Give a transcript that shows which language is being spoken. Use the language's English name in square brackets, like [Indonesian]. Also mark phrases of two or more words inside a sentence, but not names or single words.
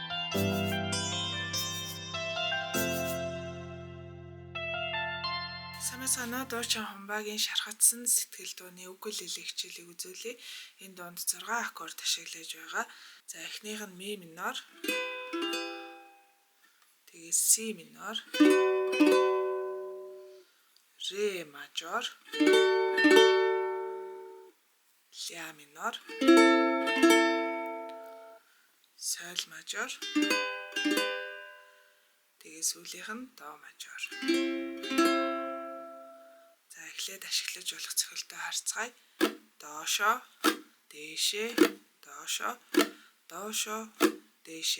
[Mongolian] Санаа Дуучин Хумбагийн шархацсан сэтгэл дууны укулеле хичээлийг үзүүлье. Энэ дуунд 6 аккорд ашиглаж байгаа. За эхнийх нь ми минор, тэгээ си минор, ре мажор, ля минор, соль мажор, тэгээ сүүлийнх нь до мажор. За эхлээд ашиглаж болох цохилтоо харцгаая. Доошо, дээшээ, доошо, доошо, дээшээ.